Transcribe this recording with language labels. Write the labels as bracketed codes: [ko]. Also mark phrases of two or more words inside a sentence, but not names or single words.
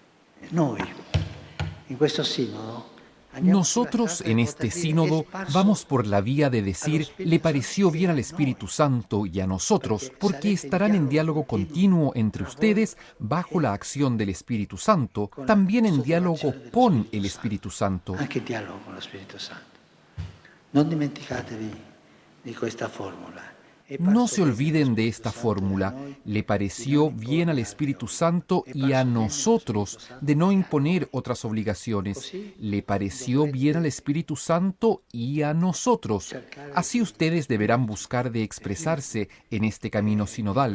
[es] Nosotros en este sínodo vamos por la vía de decir le pareció bien al Espíritu Santo y a nosotros porque estarán en diálogo continuo entre ustedes bajo la acción del Espíritu Santo, también en diálogo con el Espíritu Santo. [it] Non dimenticatevi di questa formula. [es] No se olviden de esta fórmula. Le pareció bien al Espíritu Santo y a nosotros de no imponer otras obligaciones. Le pareció bien al Espíritu Santo y a nosotros. Así ustedes deberán buscar de expresarse en este camino sinodal.